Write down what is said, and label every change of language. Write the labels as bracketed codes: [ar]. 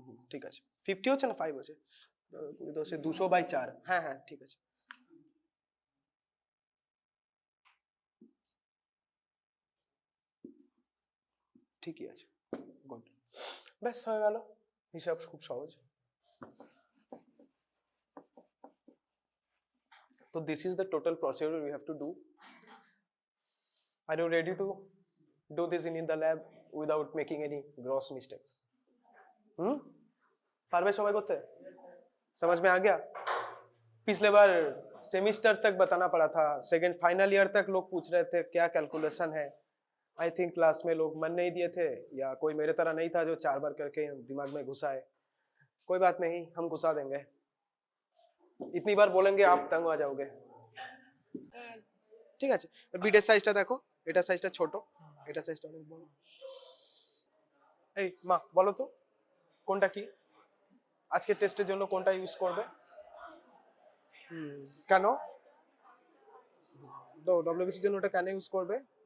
[bn] ঠিক আছে, 50 হচ্ছে না 5 হচ্ছে, 200/4, হ্যাঁ ঠিক আছে। ঠিকই আছে, গুড, ব্যাস হয়ে গেল, হিসাব খুব সহজ। [en] So this is the total procedure we have to do. Are you ready to do this in the lab without making any gross mistakes? [bn] पारवे सबाई करते? [hi] समझ में आ गया? पिछले बार सेमिस्टर तक बताना पड़ा था, सेकंड फाइनल ईयर तक लोग पूछ रहे थे क्या कैलकुलेशन है। आई थिंक क्लास में लोग मन नहीं दिए थे, या कोई मेरे तरह नहीं था जो 4 बार करके दिमाग में घुसाए। कोई बात नहीं, हम घुसा देंगे, इतनी बार बोलेंगे आप तंग हो जाओगे, [bn] ঠিক আছে। বিটের সাইজটা দেখো, এটা সাইজটা ছোট, এটা সাইজটা অনেক বড়। এই মা বলো তো কোনটা কি, আজকে টেস্টের জন্য কোনটা ইউজ করবে? কেন ডব্লিউবিসির জন্য ওটা কেন ইউজ করবে?